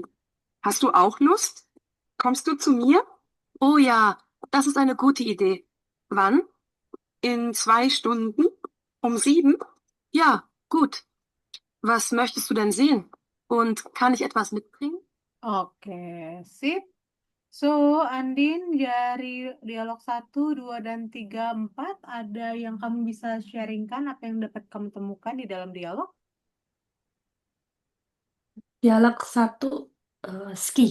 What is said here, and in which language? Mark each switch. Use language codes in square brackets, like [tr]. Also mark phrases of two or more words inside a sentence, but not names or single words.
[de] Hast du auch Lust? Kommst du zu mir? Oh ja, das ist eine gute Idee. Wann? In 2 Stunden? Um 7? Ja, gut. Was möchtest du denn sehen? Und kann ich etwas mitbringen? [id] Oke, sip. So, Andin, dari dialog 1, 2, dan 3, 4, ada yang kamu bisa sharingkan apa yang dapat kamu temukan di dalam dialog? Dialog 1 ski.